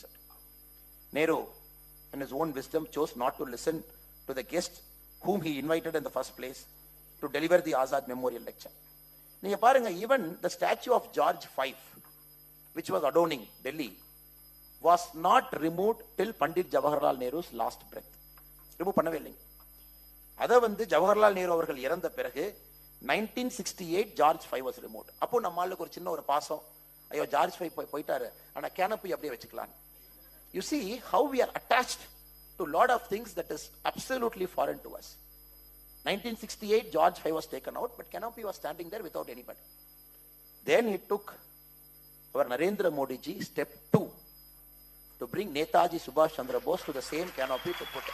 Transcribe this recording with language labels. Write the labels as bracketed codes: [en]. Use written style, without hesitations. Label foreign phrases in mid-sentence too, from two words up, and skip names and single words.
[en] Nehru, in his own wisdom, chose not to listen to the guest whom he invited in the first place to deliver the Azad Memorial Lecture. Even the statue of George V, which was adorning Delhi, was not removed till Pandit Jawaharlal Nehru's last breath. [ta] Remove பண்ணவில்லை. அது வந்து ஜவஹர்லால் நேரு அவர்கள் இறந்த பிறகு 1968 [en] George V was removed. [ta] அப்போ நம்மளுக்கு ஒரு சின்ன ஒரு பாசம், அய்யோ George V போயிட்டாரு ஆனா canopy அப்படியே வெச்சிக்கலாம். [en] You see how we are attached to a lot of things that is absolutely foreign to us. 1968 George V was taken out, but canopy was standing there without anybody. Then he took our Narendra Modi ji step 2 to bring Netaji Subhash Chandra Bose to the same canopy to put it.